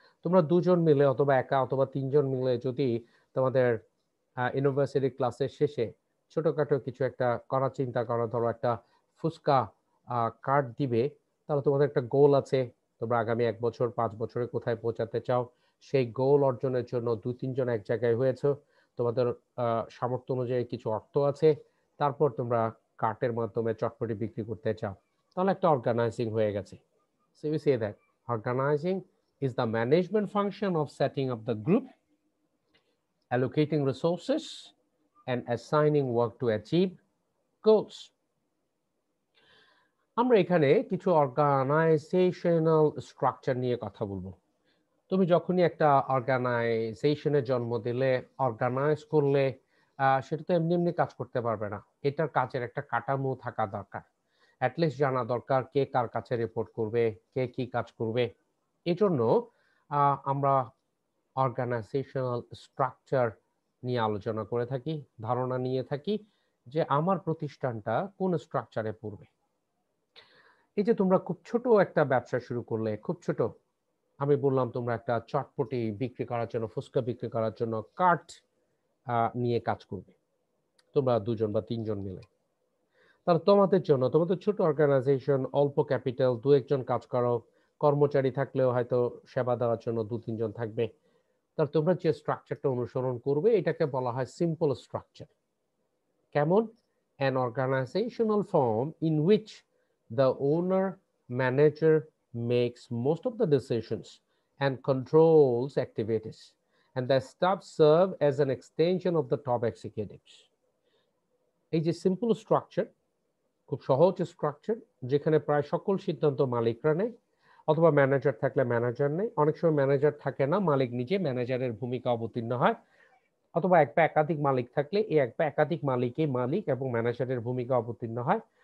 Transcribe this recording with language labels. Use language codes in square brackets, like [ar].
[bn] তোমরা দুজন মিলে অথবা একা অথবা তিনজন মিলে যদি তোমাদের ইউনিভার্সিটি ক্লাসের শেষে ছোটখাটো কিছু একটা করার চিন্তা করো, ধরো একটা ফুচকা কার্ড দিবে, তাহলে তোমাদের একটা গোল আছে, তোমরা আগামী 1 বছর 5 বছরে কোথায় পৌঁছাতে চাও, সেই গোল অর্জনের জন্য দু তিনজন এক জায়গায় হয়েছে, তোমাদের সামর্থ্য অনুযায়ী কিছু অর্থ আছে, তারপর তোমরা কার্টের মাধ্যমে চটপটি বিক্রি করতে চাও, তাহলে একটা অর্গানাইজিং হয়ে গেছে। [en] So we say that organizing is the management function of setting up the group, allocating resources, and assigning work to achieve goals. [bn] আমরা এখানে কিছু অর্গানাইজেশনাল স্ট্রাকচার নিয়ে কথা বলবো। তুমি যখনই একটা অর্গানাইজেশনের জন্ম দিলে, অর্গানাইজ করলে, সেটা তো এমনি এমনি কাজ করতে পারবে না। এটার কাজের একটা কাঠামো থাকা দরকার। অ্যাটলিস্ট জানা দরকার কে কার কাছে রিপোর্ট করবে, কে কি কাজ করবে। এই জন্য আমরা অর্গানাইজেশনাল স্ট্রাকচার নিয়ে আলোচনা করে থাকি, ধারণা নিয়ে থাকি যে আমার প্রতিষ্ঠানটা কোন স্ট্রাকচারে পড়বে। এই যে তোমরা খুব ছোট একটা ব্যবসা শুরু করলে, খুব ছোট, আমি বললাম তোমরা একটা চটপটি বিক্রি করার জন্য, ফুচকা বিক্রি করার জন্য কার্ট নিয়ে কাজ করবে, তোমরা দুজন বা তিনজন মিলে। তাহলে তোমাদের জন্য, তোমাদের ছোট অর্গানাইজেশন, অল্প ক্যাপিটাল, দু একজন কাজ করো, কর্মচারী থাকলেও হয়তো সেবা দেওয়ার জন্য দু তিনজন থাকবে, তাহলে তোমরা যে স্ট্রাকচারটা অনুসরণ করবে এটাকে বলা হয় সিম্পল স্ট্রাকচার। কেমন? [en] An organizational form in which the owner manager makes most of the decisions and controls activities, and the staff serve as an extension of the top executives। [bn] এই যে সিম্পল স্ট্রাকচার, খুব সহজ structure, যেখানে প্রায় সকল সিদ্ধান্ত মালিকরা নেয়, অথবা ম্যানেজার থাকলে ম্যানেজার নেয়, অনেক সময় ম্যানেজার থাকে না, মালিক নিজে ম্যানেজারের ভূমিকা অবতীর্ণ হয়, অথবা এক বা একাধিক মালিক থাকলে এই এক বা একাধিক মালিকই মালিক এবং ম্যানেজারের ভূমিকা অবতীর্ণ হয়।